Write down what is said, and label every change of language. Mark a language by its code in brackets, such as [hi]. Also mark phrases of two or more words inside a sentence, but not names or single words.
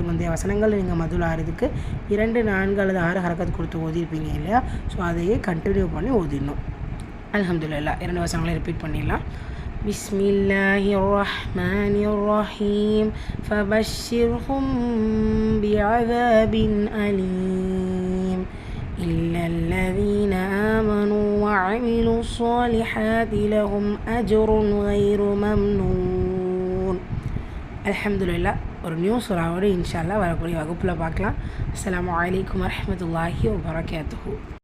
[ta] முந்தைய வசனங்கள் நீங்கள் [ar] مد العارض [ta] 2, 4 அல்லது 6 ஹரக்கத் கொடுத்து ஓதிருப்பீங்க இல்லையா? ஸோ அதையே கண்டினியூ பண்ணி ஓதிடணும். அல்ஹம்துலில்லாஹ் 2 வசனங்களை ரிப்பீட் பண்ணிடலாம். [ar] بسم الله الرحمن الرحيم فبشرهم بعذاب أليم إلا الذين آمنوا وعملوا الصالحات لهم أجر غير ممنون. [ta] அல்ஹம்துலில்லாஹ் ஒரு நியூ சூராவோடு [ar] إن شاء الله [ta] வரக்கூடிய வகுப்பில் பார்க்கலாம். [ar] السلام عليكم ورحمة الله وبركاته.